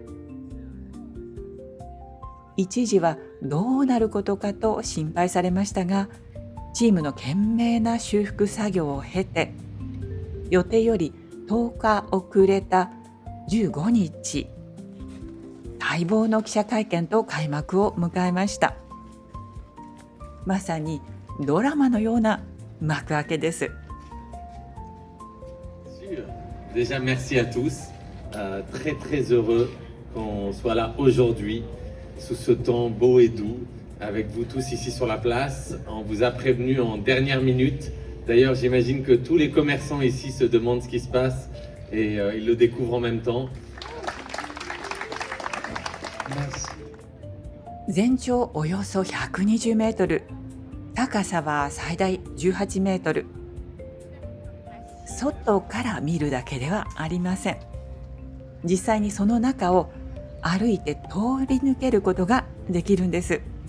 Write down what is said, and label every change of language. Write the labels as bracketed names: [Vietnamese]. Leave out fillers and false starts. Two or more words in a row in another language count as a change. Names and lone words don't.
[Japanese] 一時はどうなることかと心配されましたが、チームの懸命な修復作業を経て、予定より10日遅れた15日、待望の記者会見と開幕を迎えました。まさにドラマのような幕開けです。 [French] Déjà, merci à tous. Très très heureux qu'on soit là aujourd'hui, sous ce temps beau et doux, avec vous tous ici sur la place. On vous a prévenu en dernière minute. D'ailleurs, j'imagine que tous les commerçants ici se demandent ce qui se passe et ils le découvrent en même temps. Merci. [Japanese] 全長およそ120メートル、高さは最大18メートル。外から見るだけではありません。実際にその中を歩いて通り抜けることができるんです。